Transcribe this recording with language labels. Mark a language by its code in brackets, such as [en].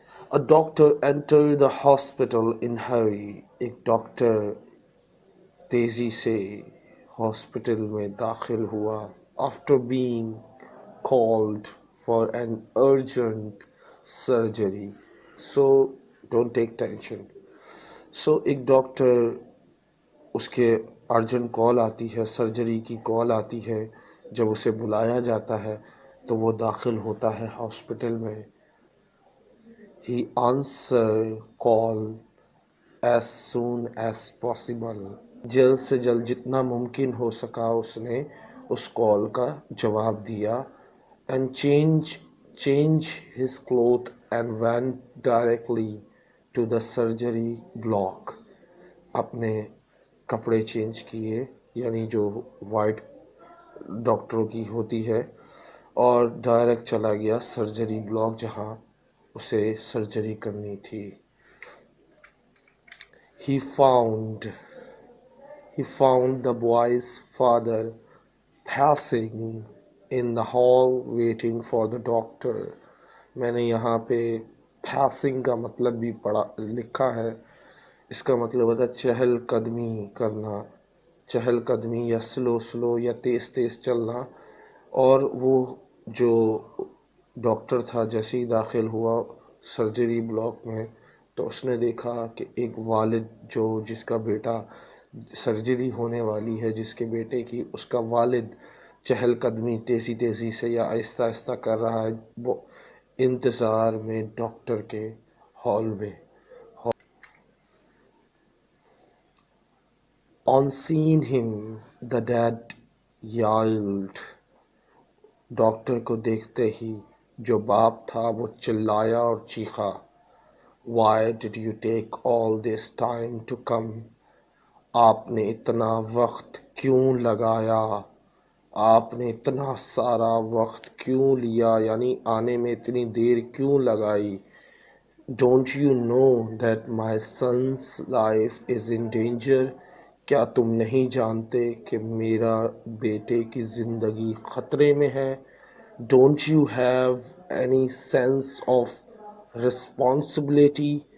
[en] A doctor entered the hospital in hurry. [hi] एक doctor तेजी से हॉस्पिटल में दाखिल हुआ [en] after being called for an urgent surgery. So don't take tension. [hi] So एक डॉक्टर उसके अर्जेंट कॉल आती है, सर्जरी की कॉल आती है, जब उसे बुलाया जाता है तो वो दाखिल होता है हॉस्पिटल में. [en] He answered call as soon as possible. [hi] जल्द से जल्द जितना मुमकिन हो सका उसने उस कॉल का जवाब दिया. [en] And change his clothes and went directly to the surgery block. [hi] अपने कपड़े चेंज किए, यानी जो वाइट डॉक्टरों की होती है, और डायरेक्ट चला गया सर्जरी ब्लॉक जहां उसे सर्जरी करनी थी. [en] He found the boy's father passing in the hall waiting for the doctor. [hi] मैंने यहाँ पे passing का मतलब भी पढ़ा लिखा है. इसका मतलब होता है चहल कदमी करना, चहल कदमी या स्लो या तेज तेज चलना. और वो जो डॉक्टर था जैसे ही दाखिल हुआ सर्जरी ब्लॉक में तो उसने देखा कि एक वालिद जो जिसका बेटा सर्जरी होने वाली है, जिसके बेटे की, उसका वालिद चहल कदमी तेज़ी से या आहिस्ता आहिस्ता कर रहा है वो इंतज़ार में डॉक्टर के हॉल में. [en] On seeing him, the dad yelled. [hi] Doctor को देखते ही जो बाप था वो चिल्लाया और चीखा. [en] Why did you take all this time to come? [hi] आपने इतना वक्त क्यों लगाया? आपने इतना सारा वक्त क्यों लिया, यानी आने में इतनी देर क्यों लगाई? [en] Don't you know that my son's life is in danger? [hi] क्या तुम नहीं जानते कि मेरा बेटे की ज़िंदगी ख़तरे में है? [en] Don't you have any sense of responsibility?